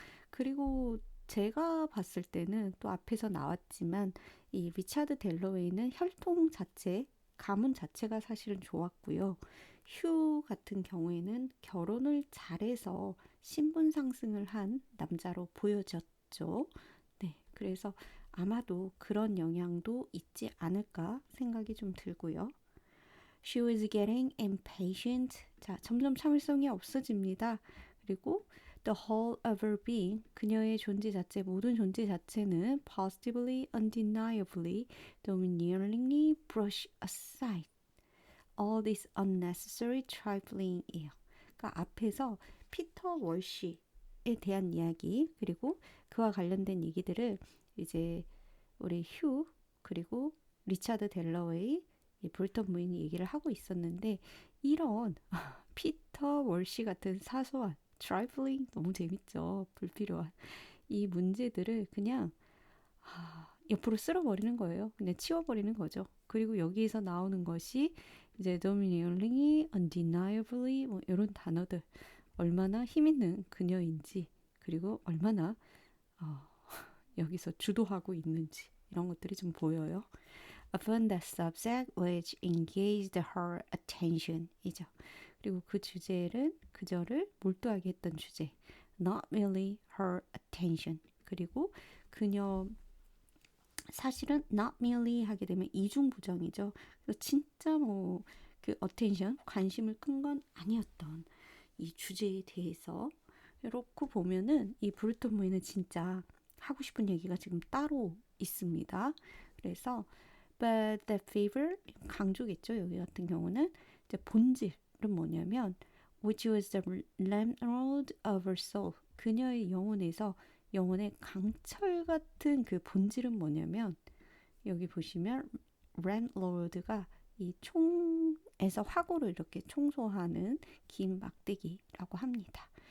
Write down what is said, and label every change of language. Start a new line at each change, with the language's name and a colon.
Korean: 그리고 제가 봤을 때는 또 앞에서 나왔지만 이 리차드 델러웨이는 혈통 자체, 가문 자체가 사실은 좋았고요. 휴 같은 경우에는 결혼을 잘해서 신분 상승을 한 남자로 보여졌죠. 네, 그래서 아마도 그런 영향도 있지 않을까 생각이 좀 들고요.
English: She was getting impatient.
Korean: 자, 점점 참을성이 없어집니다.
English: 그리고 the whole of her being,
Korean: 그녀의 존재 자체, 모든 존재 자체는
English: positively, undeniably, domineeringly brush aside all this unnecessary trifling이에요.
Korean: 그러니까 앞에서 피터 월시에 대한 이야기 그리고 그와 관련된 얘기들을 이제 우리 휴 그리고 리차드 델러웨이 이 볼턴 부인이 얘기를 하고 있었는데 이런 피터 월시 같은 사소한 트라이플링 너무 재밌죠. 불필요한 이 문제들을 그냥 옆으로 쓸어버리는 거예요. 그냥 치워버리는 거죠. 그리고 여기에서 나오는 것이 이제
English: domineeringly, undeniably
Korean: 뭐 이런 단어들 얼마나 힘 있는 그녀인지 그리고 얼마나 어, 여기서 주도하고 있는지 이런 것들이 좀 보여요.
English: Upon that subject which engaged her attention 이죠.
Korean: 그리고 그 주제는 그저를 몰두하게 했던 주제.
English: Not merely her attention.
Korean: 그리고 그녀 사실은
English: not merely
Korean: 하게 되면 이중부정이죠. 그래서 진짜 뭐 그 attention 관심을 끈 건 아니었던 이 주제에 대해서 이렇게 보면은 이 브루턴 무이는 진짜 하고 싶은 얘기가 지금 따로 있습니다. 그래서
English: but the fever
Korean: 강조겠죠. 여기 같은 경우는 이제 본질은 뭐냐면
English: which was the landlord of her soul
Korean: 그녀의 영혼에서 영혼의 강철 같은 그 본질은 뭐냐면 여기 보시면 landlord가 이 총에서 화구를 이렇게 청소하는 긴 막대기라고 합니다.